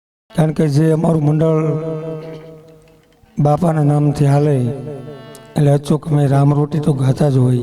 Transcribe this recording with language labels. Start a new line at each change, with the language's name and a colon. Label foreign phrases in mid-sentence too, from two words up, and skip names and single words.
Gujarati: કારણ કે જે અમરુ મંડળ બાપાના નામથી હાલે એટલે અચૂક મેં રામ રોટી તો ગાતા જ હોય।